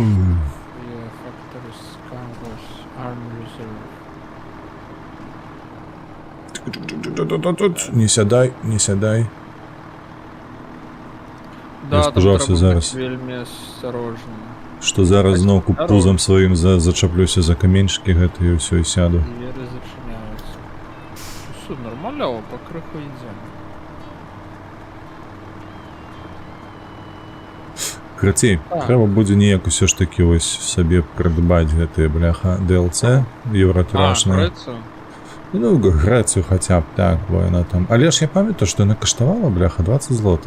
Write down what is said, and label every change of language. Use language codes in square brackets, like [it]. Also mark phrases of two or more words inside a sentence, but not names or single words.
[en] Factories, Congress, Army Reserve. [be] Не сядай, не сядай. Да, там спужаўся трэба зараз. быць вельмі асцярожным. Што зараз зноў пузам сваім зачаплюся за каменьчыкі гэты і ўсё і сяду. [ru] Двери зачиняются. Все, нормально, покрыху идем. [be] Карацей, трэба будзе неяк усё ж такі вось сабе прыдбаць гэтыя, бляха, DLC еўратрашныя. Ну, Грэцыю хаця б, так, бо яна там. Але ж я памятаю, што яна каштавала, бляха, 20 злотых.